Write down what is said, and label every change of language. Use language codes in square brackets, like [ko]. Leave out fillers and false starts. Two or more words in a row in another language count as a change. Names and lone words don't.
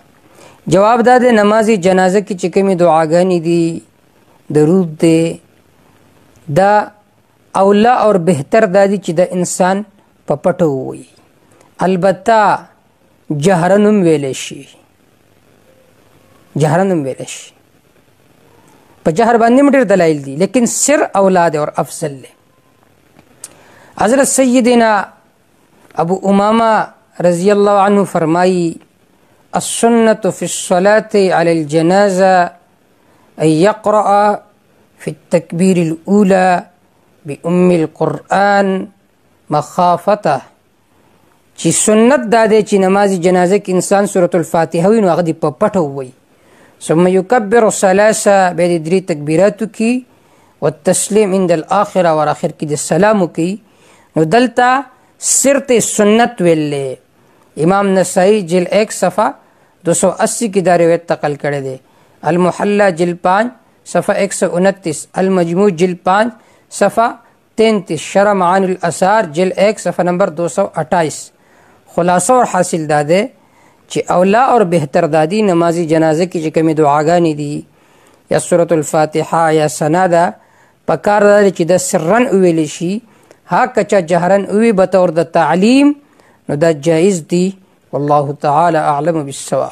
[ps] جواب دا دی نماز جنازه کې چې کومې دعاګانې دي، درود دی، دا اولا اور بهتر دا دی چې د انسان په پټو ووایي. البته جهرن هم ویلی شي، جهرن هم ویلی شي، په جهر باندې هم ډېر دلایل دي، لیکن سر اولا دی اور افضل دی. [ur] حضرت سیدنا ابو امامہ [ar] رضی اللہ عنہ فرمائی السنة في الصلاة على الجنازة أن يقرأ في التكبير الأولى بأم القرآن مخافته. [ps] چې سنت دا دی چې نماز جنازه کې انسان سورة الفاتحه وي نو هغه دې په پټه ووایي، [ar] ثم يكبر ثلاثة [ps] بیا دې درې تکبیراتو کې [ar] والتسلیم عند الآخرة [ps] اور آخر کې د سلامو کې. نو دلته سرت سنت ویلې. امام نسائی جل 1 صفحہ 280 کی دا روایت نقل کړی دی. [ur] المحلہ جل 5 صفحہ 129، المجموع جل 5 صفحہ 33، شرح معانی الاثار جل 1 صفحہ نمبر 228. [ps] خلاصہ اور حاصل دا دی چې اولا اور بهتر دادی نمازی جنازه کې چې کومې دعاګانې دي یا سورة الفاتحه یا ثنا ده، پکار دا دی چې د سرن ویلی شي. ها کچا جهرن وی بطور د تعلیم نو دا جائز دی. [ar] والله تعالی اعلم بالصواب.